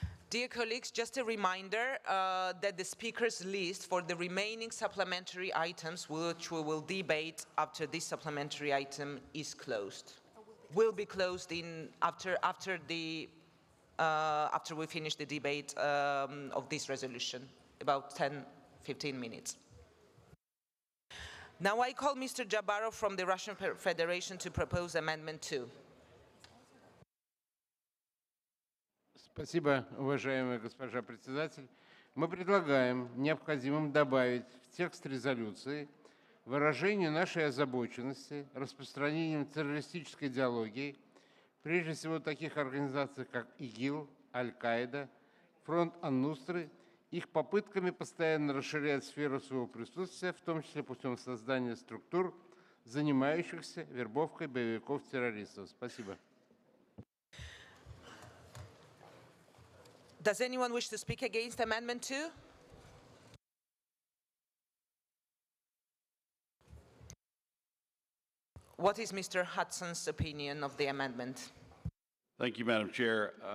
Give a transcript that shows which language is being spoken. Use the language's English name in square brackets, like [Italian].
[English] Dear colleagues, just a reminder that the speakers list for the remaining supplementary items, which we will debate after this supplementary item is closed, will be closed after we finish the debate of this resolution, about 10-15 minutes. Now I call Mr. Jabarov from the Russian Federation to propose Amendment 2. [Russian] Спасибо, уважаемая госпожа председатель. Мы предлагаем необходимым добавить в текст резолюции выражение нашей озабоченности распространением террористической идеологии, прежде всего таких организаций, как ИГИЛ, Аль-Каида, Фронт Ан-Нусры, их попытками постоянно расширять сферу своего присутствия, в том числе путем создания структур, занимающихся вербовкой боевиков-террористов. Спасибо. [English] Does anyone wish to speak against Amendment 2? What is Mr. Hudson's opinion of the amendment? Thank you, Madam Chair.